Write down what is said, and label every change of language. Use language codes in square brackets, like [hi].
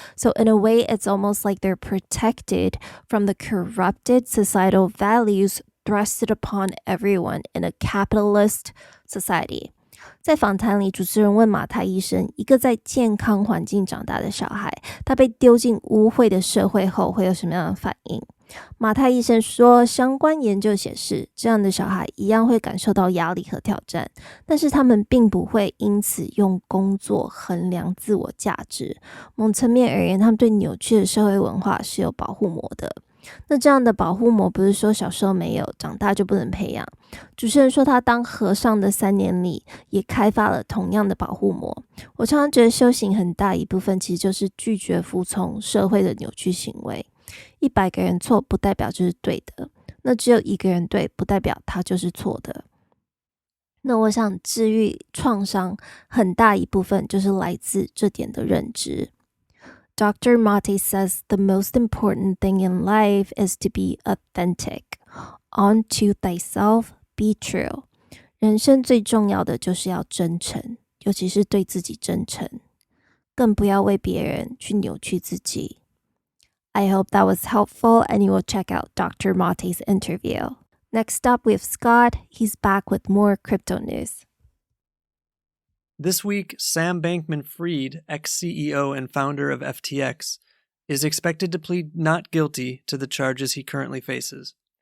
[en] So in a way, it's almost like they're protected from the corrupted societal values thrusted upon everyone in a capitalist society. [zh] 在访谈里，主持人问马泰医生，一个在健康环境长大的小孩，他被丢进污秽的社会后会有什么样的反应？马泰医生说，相关研究显示，这样的小孩一样会感受到压力和挑战，但是他们并不会因此用工作衡量自我价值。某层面而言，他们对扭曲的社会文化是有保护膜的。那这样的保护膜不是说小时候没有，长大就不能培养。主持人说他当和尚的3年里也开发了同样的保护膜。我常常觉得修行很大一部分其实就是拒绝服从社会的扭曲行为。 100个人错不代表就是对的，那只有1个人对不代表他就是错的。那我想治愈创伤很大一部分就是来自这点的认知。 [en] Dr. Mate says the most important thing in life is to be authentic. Unto thyself, be true. [zh] 人生最重要的就是要真诚，尤其是对自己真诚，更不要为别人去扭曲自己。 [en] I hope that was helpful and you will check out Dr. Mate's interview. Next up, we have Scott. He's back with more crypto news. This week, Sam Bankman-Fried, ex-CEO and founder of FTX, is expected to plead not guilty to the charges he currently faces.